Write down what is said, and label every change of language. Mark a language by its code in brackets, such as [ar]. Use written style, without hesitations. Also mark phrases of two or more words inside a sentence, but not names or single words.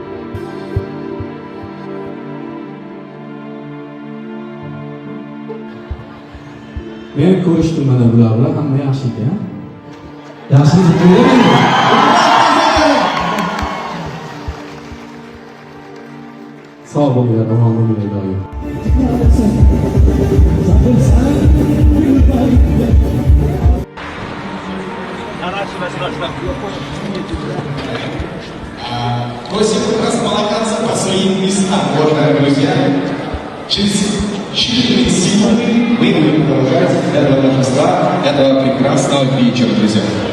[uz] Men ko'rishdim mana bular bilan, hamma yaxshi ekan. Yaxshilik qilaveradi. Sog' bo'linglar, omon bo'linglar doim. [ru] Просим располагаться по своим местам, уважаемые друзья. Через 4 секунды мы будем продолжать этого торжества, этого прекрасного вечера, друзья.